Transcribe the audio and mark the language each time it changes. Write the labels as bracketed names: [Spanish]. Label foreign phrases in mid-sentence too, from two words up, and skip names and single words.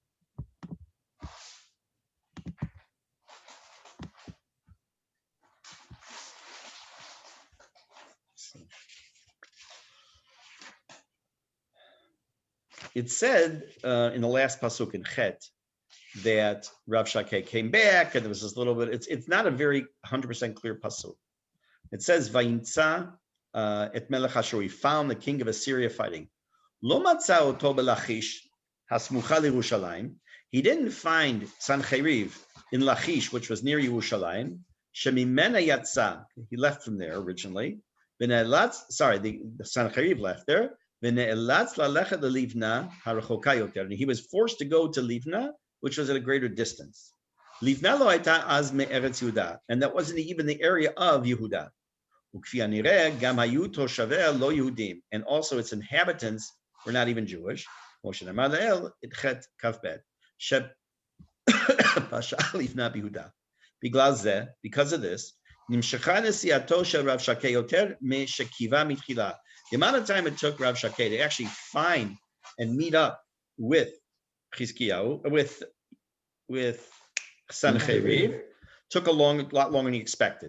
[English] It said in the last Pasuk in Chet that Rav Shakeh came back, and there was this little bit, it's not a very 100% clear Pasuk. It says, [Hebrew] ויצא את מלך אשור, [English] he found the king of Assyria fighting. [Hebrew] לא מצא אותו בלכיש הסמוכה לירושלים. [English] He didn't find Sancheriv in Lachish, which was near Yerushalayim. [Hebrew] שממנה יצא, [English] he left from there originally. The Sancheriv left there. And he was forced to go to Livna, which was at a greater distance. [Hebrew] לבנה לא היתה אז מארץ יהודה, [English] and that wasn't even the area of Yehuda. And also its inhabitants were not even Jewish. Because of this, the amount of time it took Rav Shakeh to actually find and meet up with Chizkiyahu, with Sancheriv, took a lot longer than he expected.